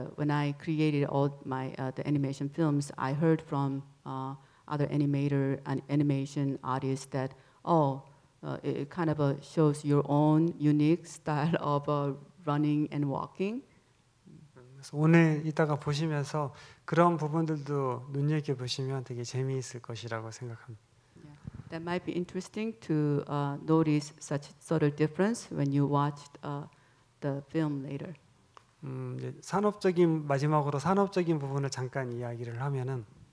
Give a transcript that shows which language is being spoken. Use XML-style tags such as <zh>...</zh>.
<en>I created all my the animation films, I heard from other animation artists that it kind of shows your own unique style of running and walking.</en> <ko>그래서 오늘 이따가 보시면서 그런 부분들도 눈여겨 보시면 되게 재미있을 것이라고 생각합니다.</ko> <en>That might be interesting to notice such subtle difference when you watch the film later.</en> <ko>이제 마지막으로 산업적인 부분을 잠깐 이야기를 하면은</ko>